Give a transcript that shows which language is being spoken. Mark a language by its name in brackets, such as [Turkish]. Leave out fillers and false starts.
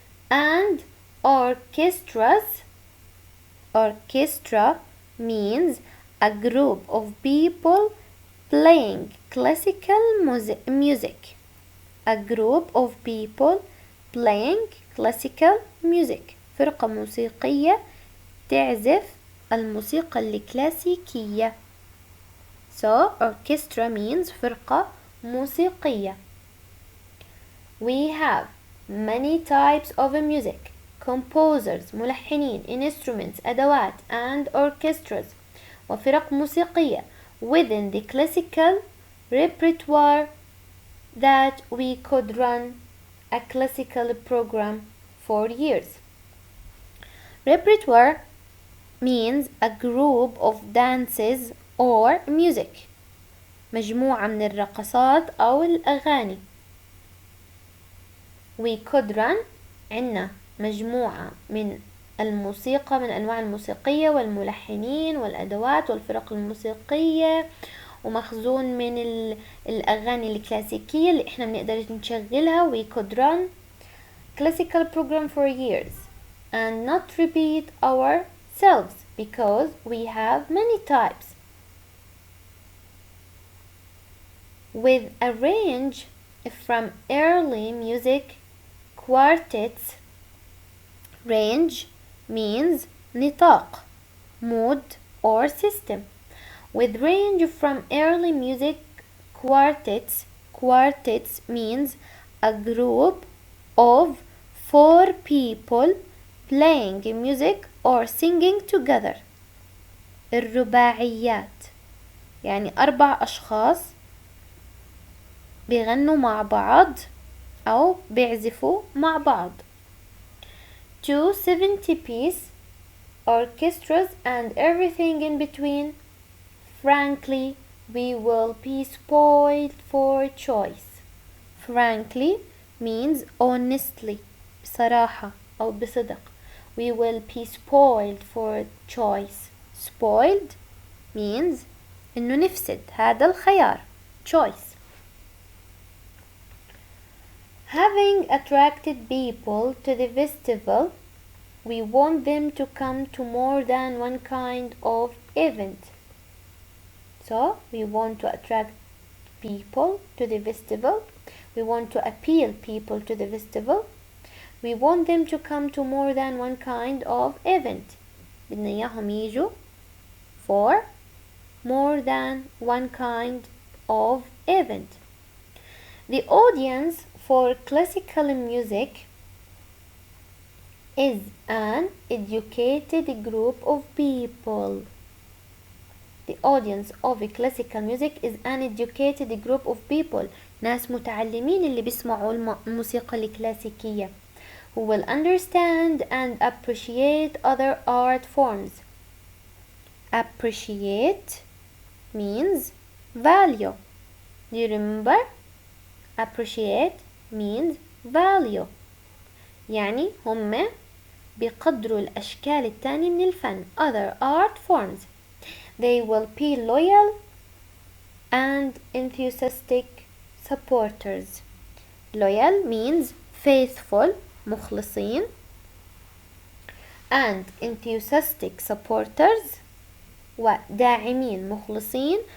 [English] And orchestras. Orchestra means a group of people playing classical music. A group of people playing classical music. [Arabic] فرقة موسيقية تعزف الموسيقى الكلاسيكية. [English] So orchestra means [Arabic] فرقة موسيقية. [English] We have many types of music. Composers [Arabic] ملحنين. [English] Instruments [Arabic] أدوات. [English] And orchestras [Arabic] وفرق موسيقية [English] within the classical repertoire that we could run a classical program for years. Repertoire means a group of dances or music. [Arabic] مجموعة من الرقصات أو الأغاني. [English] We could run [Arabic] عنا مجموعة من الموسيقى من أنواع الموسيقية والملحنين والأدوات والفرق الموسيقية ومخزون من الأغاني الكلاسيكية اللي إحنا بنقدر نشغلها. [English] We could run classical program for years and not repeat ourselves because we have many types. With a range from early music quartets. Range means [Arabic] نطاق, [English] mood or system. With range from early music quartets. Quartets means a group of 4 people playing music or singing together. [Arabic] الرباعيات يعني 4 أشخاص بيغنوا مع بعض أو بيعزفوا مع بعض. [English] 2 70-piece orchestras and everything in between. Frankly, we will be spoiled for choice. Frankly means honestly, [Arabic] بصراحة أو بصدق. [English] We will be spoiled for choice. Spoiled means [Arabic] إنه نفسد هذا الخيار. [English] Choice. Having attracted people to the festival, we want them to come to more than one kind of event. So, we want to attract people to the festival. We want to appeal people to the festival. We want them to come to more than one kind of event. [Arabic] بدنا إياهم يجوا [English] for more than one kind of event. The audience for classical music is an educated group of people. The audience of classical music is an educated group of people. [Arabic] ناس متعلمين اللي بيسمعوا الموسيقى الكلاسيكية. [English] Who will understand and appreciate other art forms. Appreciate means value. Do you remember? Appreciate means value. [Arabic] يعني هم بيقدروا الأشكال التانية من الفن. [English] Other art forms. They will be loyal and enthusiastic supporters. Loyal means faithful, [Arabic] مخلصين. [English] And enthusiastic supporters [Arabic] وداعمين مخلصين.